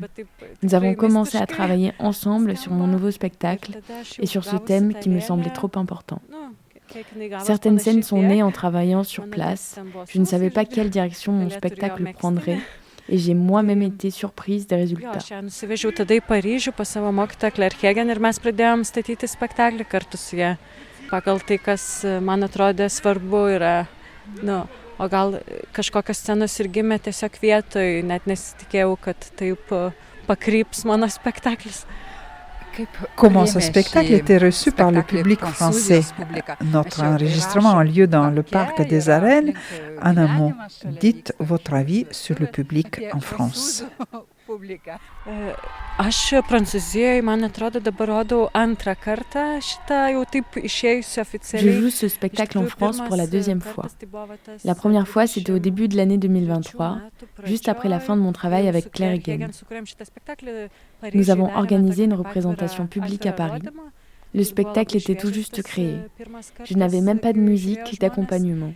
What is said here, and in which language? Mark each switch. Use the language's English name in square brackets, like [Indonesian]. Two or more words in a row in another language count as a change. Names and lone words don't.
[French] Nous avons commencé à travailler ensemble sur mon nouveau spectacle et sur ce thème qui me semblait trop important. Certaines scènes sont nées en travaillant sur place. Je ne savais pas quelle direction mon spectacle prendrait et j'ai moi-même été surprise des résultats. [Lithuanian] Nusivežiau tada į Paryžių pas savo mokytoją Claire Egan ir mes pradėjom statyti spektaklį kartu su ja. Pagal tai, kas man atrodė svarbu yra, o gal kažkokios scenos ir gimė tiesiog vietoj, net nesitikėjau, kad taip pakryps mano spektaklis. [French] Comment ce spectacle était reçu par le public français. Notre enregistrement a lieu dans le parc des Arènes. En un mot, dites votre avis sur le public en France. [Lithuanian] Aš Prancūzijoje, man atrodo, dabar rodau antrą kartą šitą jau taip išėjusi oficialiai. [French] Je joue ce spectacle en France pour la deuxième fois. La première fois, c'était au début de l'année 2023, juste après la fin de mon travail avec Claire Egan. Nous avons organisé une représentation publique à Paris. Le spectacle était tout juste créé. Je n'avais même pas de musique d'accompagnement.